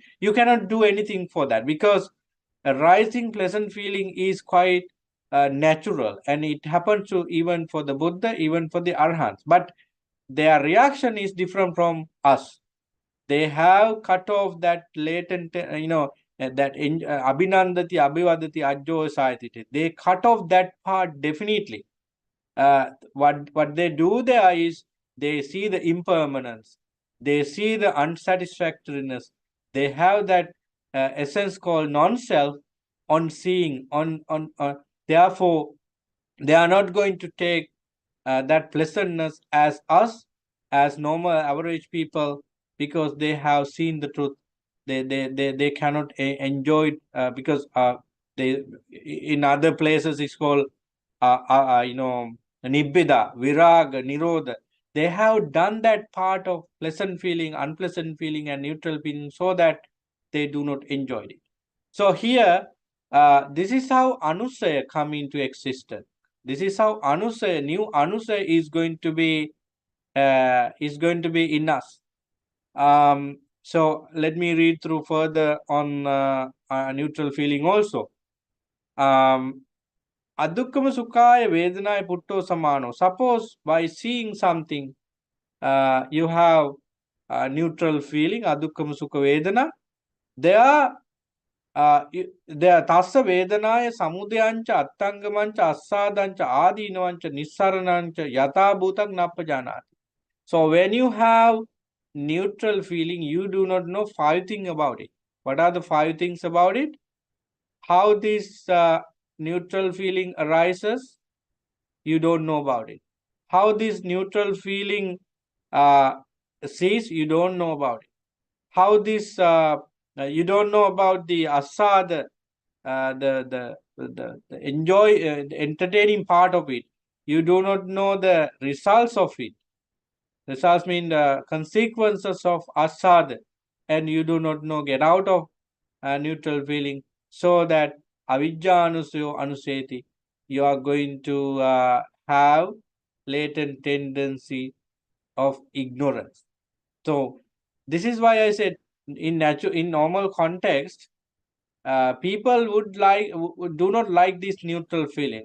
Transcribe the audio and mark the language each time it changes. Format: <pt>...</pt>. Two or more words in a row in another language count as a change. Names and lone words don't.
<en>You cannot do anything for that, because a rising pleasant feeling is quite natural, and it happens to even for the Buddha, even for the Arhants. But their reaction is different from us. They have cut off that latent, that</en> <pi>abhinandati, abhivadati, ajjo sayati.</pi> <en>They cut off that part definitely. What they do there is they see the impermanence, they see the unsatisfactoriness, they have that essence called non-self on seeing, therefore they are not going to take that pleasantness as us, as normal average people, because they have seen the truth. They cannot enjoy it because they, in other places it's called</en> <pi>nibbida, viraga, nirodha.</pi> <en>They have done that part of pleasant feeling, unpleasant feeling, and neutral feeling, so that they do not enjoy it. So here, this is how anusaya come into existence. This is how anusaya, new anusaya is going to be in us. So let me read through further on neutral feeling also.</en> <pi>Adukkama sukhaya vedanaya putto samano.</pi> <en>Suppose by seeing something, you have neutral feeling,</en> <pi>adukkama sukha vedana. There tassa vedanaya samudayancha attangamancha assadancha adinavancha nissaranancha yata bhutak nappajanati.</pi> <en>So when you have neutral feeling, you do not know 5 things about it. What are the 5 things about it? How this neutral feeling arises, you don't know about it. How this neutral feeling sees, you don't know about it. How this you don't know about the asad, the enjoy the entertaining part of it. You do not know the results of it. Results mean the consequences of asad, and you do not know get out of neutral feeling, so that</en> <pi>avijja anusayo anuseti,</pi> <en>you are going to have latent tendency of ignorance. So this is why I said in normal context, people do not like this neutral feeling.</en>